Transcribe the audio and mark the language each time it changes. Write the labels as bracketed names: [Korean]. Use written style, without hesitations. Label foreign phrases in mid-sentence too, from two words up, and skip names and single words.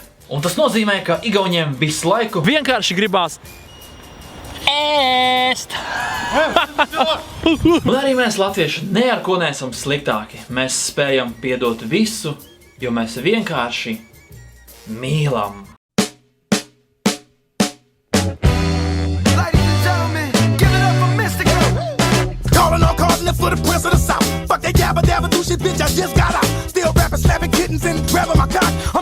[Latvian] Un tas nozīmē, ka igauņiem visu laiku vienkārši gribās ēst. Un arī mēs latvieši ne ar ko neesam sliktāki. Mēs spējam piedot visu, jo mēs vienkārši mīlam. [English] For the prince of the south. Fuck that yabba dabba do shit, bitch, I just got out. Still rapping, slapping kittens and grabbing my car.